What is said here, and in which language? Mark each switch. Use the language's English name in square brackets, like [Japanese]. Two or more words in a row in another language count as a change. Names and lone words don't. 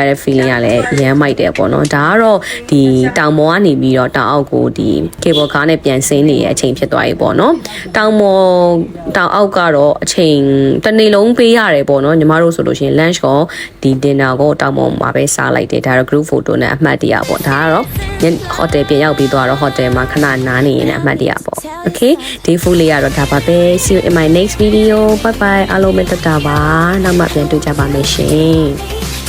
[Burmese] တဲ့ feeling ကလည်းရမ်းမိုက်တယ်ပေါ့နော်ဒါကတော့ဒီတောင်ပေါ်ကနေပြီးတော့တောင်အောက်ကိုဒီ [English] cable car [Burmese] နဲ့ပြန်ဆင်းနေတဲ့အချိန်ဖြစ်သွားပြီပေါ့နော်တောင်အောက်ကတော့အချိန်တစ်နေ့လုံးပေးရတယ်ပေါ့နော်ညီမတို့ဆိုလို့ရှိရင် lunch ကိုဒီ dinner ကိုတောင်ပေါ်မှာပဲစားလိုက်တယ်ဒါတော့ [English] group photo [Burmese] နဲ့အမှတ်တရပေါ့ဒါကတော့ hotel ပြန်ရောက်ပြီးတော့ hotel မှာခဏနားနေရင်အမှတ်တရပေါ့ okay day 4လေးကတော့ဒါပါပဲ [English] see you in my next video bye bye [Burmese] အားလုံးပဲတတ်တာပါနောက်မှပြန်တွေ့ကြပါမယ်ရှင်